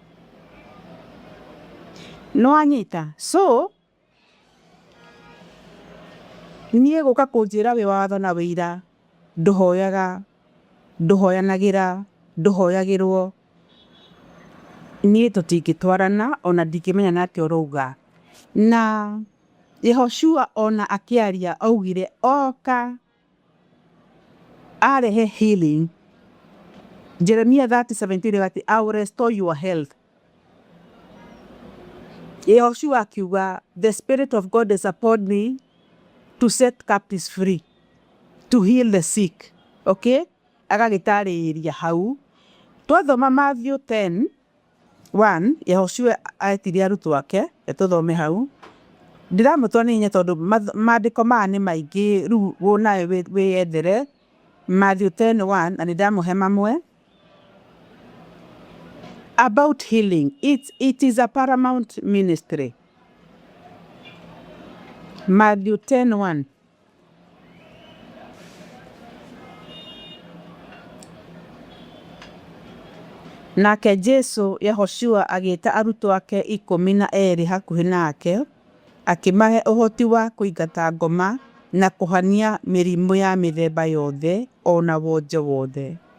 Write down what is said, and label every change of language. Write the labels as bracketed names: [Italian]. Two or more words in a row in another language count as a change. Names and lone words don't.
[Kikuyu] No anyita, so nie guka kunjira wi watho na wira, nduhoyaga, nduhoyanagira, nduhoyagirwo, nie tutingitwarana, ona ndingimenya nati uruga. Na Yehoshua ona akiaria augire oka arehe healing. [English] Jeremiah 30:17 ati I will restore your health. Yehoshua akiuga the spirit of God is upon me to set captives free, to heal the sick. [Kikuyu] Okay, agagitariria hau. Twathoma Matthew 10:1, Yehoshua aetirie arutwo ake, tuthome hau. Ndiramutwa ni nya tondu maandiko maya ni maingi, riu wonawe wiyethere Matthew 10:1, na ndamuhe mamwe. [English] About healing, it is a paramount ministry. Matthew 10:1. [Kikuyu] Nake Jesu Yehoshua agita arutwo ake 12 hakuhi nake, akimahe uhoti wa kuingata ngoma na kuhania mirimu ya mithemba yothe ona wonje wothe.